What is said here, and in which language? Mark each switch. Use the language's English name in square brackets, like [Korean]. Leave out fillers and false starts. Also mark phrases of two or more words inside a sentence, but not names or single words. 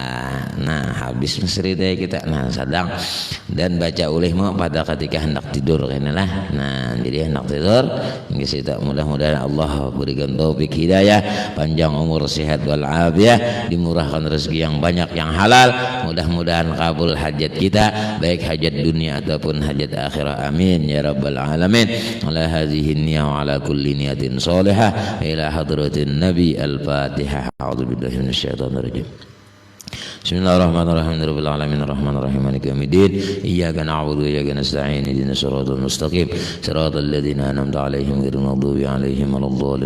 [Banjar] Nah, habis cerita kita sadang dan baca ulihmu pada ketika hendak tidur inilah. Nah, jadi hendak tidur kita mudah-mudahan Allah berikan taufik hidayah, panjang umur, sehat wal afiah, dimurahkan rezeki yang banyak yang halal. Mudah-mudahan kabul hajat kita, baik hajat dunia ataupun hajat akhirat. [Arabic] آمين يا رب العالمين. على هذه النية وعلى كل نية صالحة إلى حضرة النبي. Al-Fatihah. أعوذ بالله من الشيطان الرجيم. بسم الله الرحمن الرحيم. رب العالمين الرحمن الرحيم مالك يوم الدين. إياك نعبد وإياك نستعين. اهدنا الصراط المستقيم. صراط الذين أنعمت عليهم غير المغضوب عليهم ولا الضالين.